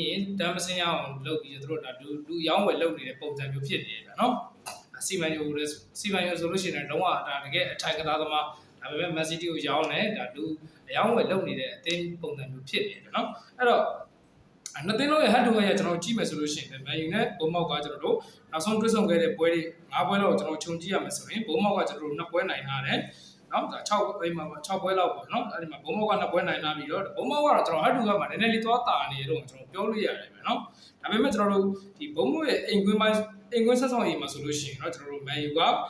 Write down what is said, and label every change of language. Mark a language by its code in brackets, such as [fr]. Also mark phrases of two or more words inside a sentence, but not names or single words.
[my] ရင်တမ်းမစင်းရအောင်လုပ်ပြီးတို့ဒါလူရောင်းဝယ်လုပ်နေတဲ့ပုံစံမျိုးဖြစ်နေတယ်ဗျာနော်စီမန်ယိုဆိုလို့ရှိရင်တော့ဒါတကယ်အထိုက်ကစားသမားဒါပေမဲ့မက် ဆီတီကိုရောင်းတယ်ဒါလူအယောင်းဝယ်လုပ်နေတဲ့အသင်းပုံစံမျိုးဖြစ်နေတယ်ဗျာနော်အဲ့တော့နှစ်သင်းလုံးရဲ့ [en] head to head [my] ကျွန်တော်ကြည့်မယ်ဆိုလို့ရှိရင်မန်ယူနဲ့ဘုံမောက်ကကျွန်တော်တို့နောက်ဆုံးတွေ့ဆုံခဲ့တဲ့ပွဲတွေ၅ပွဲလောက်ကျွန်တော်ခြုံကြည့်ရမယ်ဆိုရင်ဘုံမောက်ကကျွန်တော်တို့2ပွဲနိုင်ထားတယ်နော်ဒါ6အိမ်မှာ6ပွဲလောက်ပေါ့နော်အဲ့ဒီမှာဘုံမောက်က2ပွဲနိုင်လာပြီးတော့ဘုံမောက်ကတော့ကျွန်တော်ဟတ်တူကမှနည်းနည်းလေးသွားတာနေတော့ကျွန်တော်ပြောလို့ရတယ်ပဲနော်ဒါပေမဲ့ကျွန်တော်တို့ဒီဘုံမောက်ရဲ့အိမ်ကွင်းဆက်ဆောင်ရေးမှာဆိုလို့ရှိရင်တော့ကျွန်တော်တို့မန်ယူက